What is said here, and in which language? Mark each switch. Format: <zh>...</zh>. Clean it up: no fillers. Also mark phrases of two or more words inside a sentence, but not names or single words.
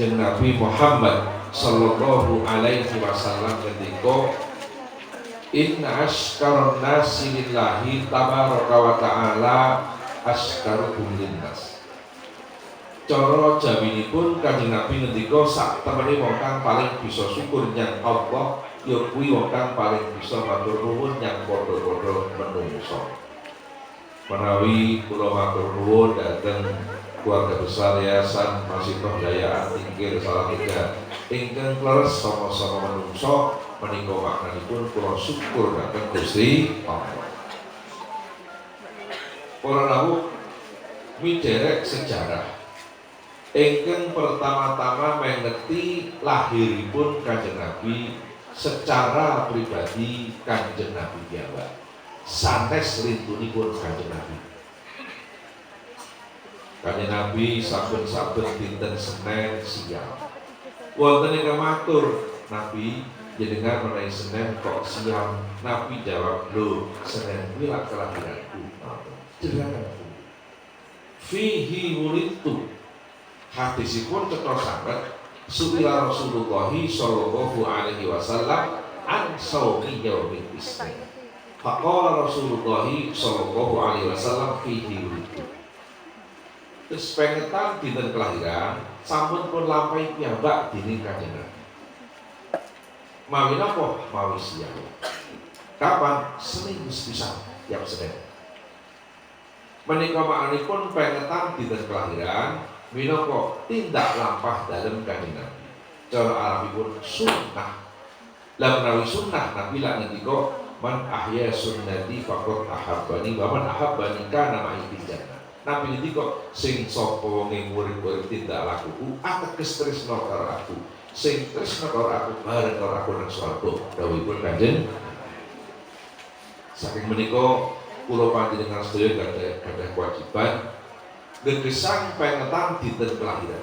<ar>Nabi Muhammad صلى الله عليه وسلم ketika إن أشكر الناس لله تبارك وتعالى أشكرهم للناس.</ar> <jv>Cara jawabipun Kanjeng Nabi ngendika sak temene wong kang paling bisa syukur nyang Allah ya kuwi wong kang paling bisa matur nuwun nyang padha-padha menungso. Menawi kula matur nuwun dhateng keluarga besar Yayasan Masjidul Jayaan Tingkir Salatiga ingkang leres sama-sama menungso menika maknanipun kula syukur dhateng Gusti Allah. Para rawuh miderek sejarah ingkang pertama-tama mengerti lahiripun Kanjeng Nabi secara pribadi Kanjeng Nabi piyambak sanes rintunipun Kanjeng Nabi. Kanjeng Nabi saben-saben dinten Senin siang wonten ingkang matur, Nabi jenengan menawi Senin kok siang? Nabi jawab, lho Senin kuwi lak kelahiranku. Jenengan</jv> <ar>فيه ولدت.</ar> <jv>Hadisipun cetha sanget</jv> <ar>سئل رسول الله صلى الله عليه وسلم عن صوم يوم الاثنين. فقال رسول الله صلى الله عليه وسلم فيه ولدت.</ar> <jv>Terus pengetan dinten kelahiran sampun pun lampahi piyambak dening Kanjeng Nabi. Mawi napa? Mawi siang. Kapan? Seminggu sepisan tiap Senin. Menika maknanipun pengetan dinten kelahiran minangka tindak lampah dalem Kanjeng Nabi. Cara Arabipun sunnah. Lah menawi sunnah Nabi lak ngendika</jv> <ar>من أحيا سنتي فقد أحبني ومن أحبني كان معي في الجنة.</ar> <jv>Nabi ngendika sing sapa wong murid-murid tindak lakuku ateges tresna karo aku. Sing tresna karo aku bareng karo aku nang swarga. Dawuhipun Kanjeng. Saking menika kula panjenengan sedaya gadah kewajiban gegesang pengetan dinten kelahiran.</jv>